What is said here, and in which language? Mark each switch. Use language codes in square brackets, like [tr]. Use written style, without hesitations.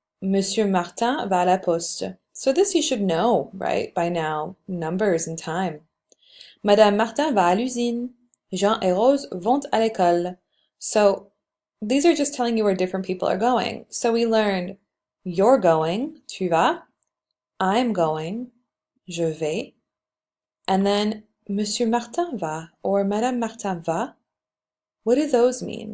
[fr] Monsieur Martin va à la poste. [en] So this you should know, right, by now, numbers and time. [fr] Madame Martin va à l'usine. Jean et Rose vont à l'école. [en] So these are just telling you where different people are going. So we learned you're going, [fr] tu vas, [en] I'm going, [fr] je vais, [en] and then [fr] Monsieur Martin va [en] or [fr] Madame Martin va. [en] What do those mean?